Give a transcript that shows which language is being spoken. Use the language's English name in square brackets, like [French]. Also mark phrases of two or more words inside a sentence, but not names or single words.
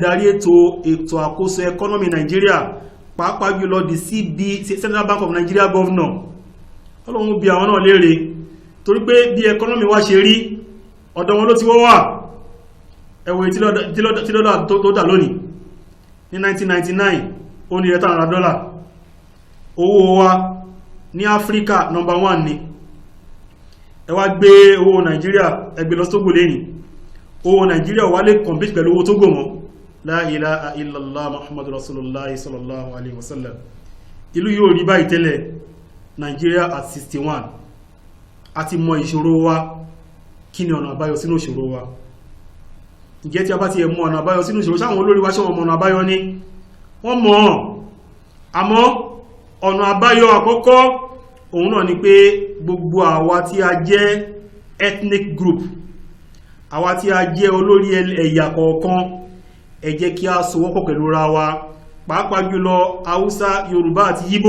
[Yoruba] darí ètò àkóso ẹkọ́nọ́mì Nàìjíríà pàápàá jùlọ di Central Bank of Nigeria governor Ọlọ́run bí àwọn náà léèrè torí pé bí ẹkọ́nọ́mì wá ṣe rí ọ̀dọ̀ wọn ló ti wọ́wà ẹ̀wọ̀ tí lọ́dà tó dà lónìí ní 1999 ó ní $100 owó wa ní Áfíríkà number 1 ni. Ẹ wá gbé owó Nàìjíríà ẹ gbé lọ Tógò lẹ́yìn, owó Nàìjíríà wà lè compete pẹ̀lú owó Tógò mọ́. [Arabic] لا إله إلا الله محمد رسول الله صلى الله عليه وسلم. [Yoruba] Ìlú yóò rí báyìí tẹ́lẹ̀, Nàìjíríà at 61. Àti mọ ìṣòro wa, kí ni ọ̀nà àbáyọ sínú ìṣòro wa. Ǹjẹ́ tí a bá ti mọ ọ̀nà àbáyọ sínú ìṣòro, sáwọn olórí wa ṣe wọn mọ ọ̀nà àbáyọ ní? Wọ́n mọ̀. Àmọ́ ọ̀nà àbáyọ àkọ́kọ́ òun náà ni pé gbogbo àwa tí a jẹ́ [English] ethnic group, [Yoruba] àwa tí a jẹ́ olórí ẹ̀yà kọ̀ọ̀kan, ẹ jẹ́ kí a sowọ́pọ̀ pẹ̀lú ra wa, pàápàá jùlọ Haúsá, Yorùbá àti Yíbò.